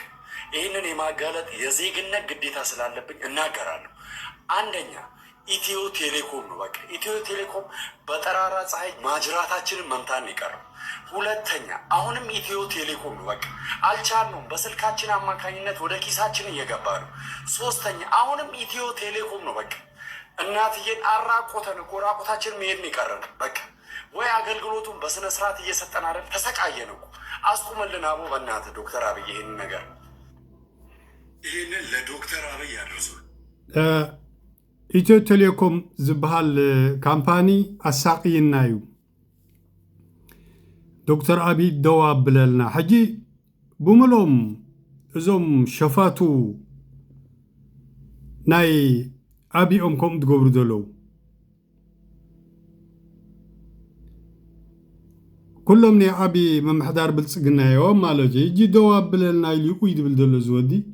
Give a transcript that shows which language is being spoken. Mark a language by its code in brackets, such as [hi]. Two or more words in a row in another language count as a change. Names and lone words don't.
[am] ይህንን የማጋለጥ የዜግነት ግዴታ ስላለብኝ እናገራለሁ። አንደኛ ኢትዮ ቴሌኮም ነው። በቃ ኢትዮ ቴሌኮም በጠራራ ፀሐይ ማጅራታችንን መምታን ይቀርብ። ሁለተኛ አሁንም ኢትዮ ቴሌኮም ነው። በቃ አልቻልነውም፣ በስልካችን አማካኝነት ወደ ኪሳችን እየገባ ነው። ሶስተኛ አሁንም ኢትዮ ቴሌኮም ነው። በቃ እናትዬን አራቆተን እኮ ራቆታችን መሄድ ነው የቀረን። በቃ ወይ አገልግሎቱን በስነ ስርዓት እየሰጠን አይደል? ተሰቃየን እኮ። አስቁመልን አቦ በእናትህ ዶክተር አብይ ይሄን ነገር ይሄንን ለዶክተር አብይ ያደርሱ። [ti] ኢትዮ ቴሌኮም ዝበሃል ካምፓኒ አሳቂይና እዩ ዶክተር አብይ ደዋ ብለልና ሕጂ ብምሎም እዞም ሸፋቱ ናይ አብኦም ከም ትገብሩ ዘለዉ ኩሎም ናይ ዓቢ መምሕዳር ብልፅግና እዮም ማለት እዩ። እጂ ደዋ ብለልና ኢሉ ቁይ ድብል ዘሎ ዝወዲ